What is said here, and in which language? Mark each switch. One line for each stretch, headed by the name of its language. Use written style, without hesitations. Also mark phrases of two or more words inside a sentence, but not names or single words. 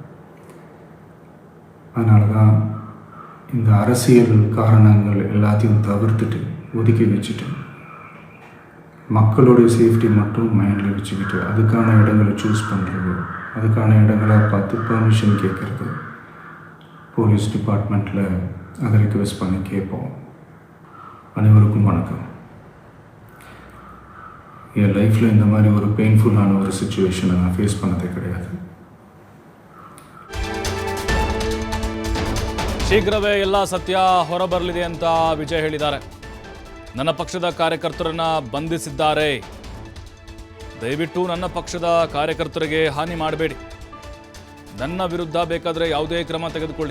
Tamil: அதனால தான் இந்த அரசியல் காரணங்கள் எல்லாத்தையும் தவிர்த்துட்டு ஒதுக்கி வச்சுட்டு மக்களுடைய சேஃப்டி மட்டும் மைண்டில் வச்சுக்கிட்டு அதுக்கான இடங்களை சூஸ் பண்ணுறது, அதுக்கான இடங்களை பார்த்து பெர்மிஷன் கேட்குறது, போலீஸ் டிபார்ட்மெண்ட்டில் அதை ரிக்வெஸ்ட் பண்ணி கேட்போம். அனைவருக்கும் வணக்கம். என் லைஃப்பில் இந்த மாதிரி ஒரு பெயின்ஃபுல்லான ஒரு சுச்சுவேஷனை நான் ஃபேஸ் பண்ணதே கிடையாது.
Kannada: ಶೀಘ್ರವೇ ಎಲ್ಲ ಸತ್ಯ ಹೊರಬರಲಿದೆ ಅಂತ ವಿಜಯ್ ಹೇಳಿದ್ದಾರೆ. ನನ್ನ ಪಕ್ಷದ ಕಾರ್ಯಕರ್ತರನ್ನ ಬಂಧಿಸಿದ್ದಾರೆ. ದಯವಿಟ್ಟು ನನ್ನ ಪಕ್ಷದ ಕಾರ್ಯಕರ್ತರಿಗೆ ಹಾನಿ ಮಾಡಬೇಡಿ. ನನ್ನ ವಿರುದ್ಧ ಬೇಕಾದರೆ ಯಾವುದೇ ಕ್ರಮ ತೆಗೆದುಕೊಳ್ಳಿ.